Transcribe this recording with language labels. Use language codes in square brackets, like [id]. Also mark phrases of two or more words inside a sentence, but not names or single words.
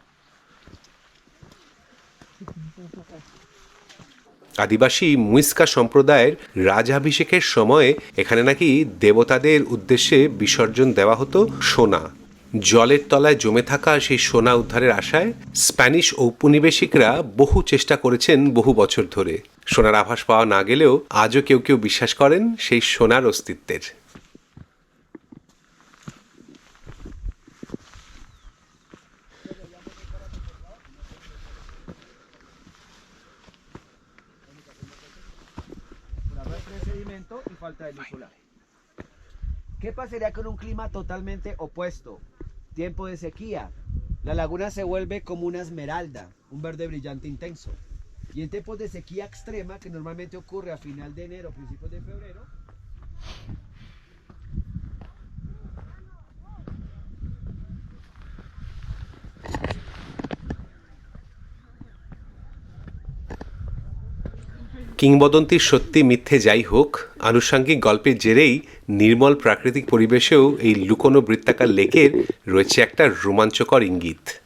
[bn] আদিবাসী মুইস্কা সম্প্রদায়ের রাজাভিষেকের সময় এখানে নাকি দেবতাদের উদ্দেশ্যে বিসর্জন দেওয়া হতো সোনা। জলের তলায় জমে থাকা সেই সোনা উদ্ধারের আশায় স্প্যানিশ ঔপনিবেশিকরা বহু চেষ্টা করেছেন বহু বছর ধরে। সোনার আভাস পাওয়া না গেলেও আজও কেউ কেউ বিশ্বাস করেন সেই সোনার অস্তিত্বের। [es] Y falta de luz solar. ¿Qué pasaría con un clima totalmente opuesto? Tiempo de sequía. La laguna se vuelve como una esmeralda, un verde brillante intenso. Y en tiempos de sequía extrema, que normalmente ocurre a final de enero, principios de febrero, [bn] কিংবদন্তির সত্যি মিথ্যে যাই হোক, আনুষঙ্গিক গল্পের জেরেই নির্মল প্রাকৃতিক পরিবেশেও এই লুকোনো বৃত্তাকার লেকের রয়েছে একটা রোমাঞ্চকর ইঙ্গিত।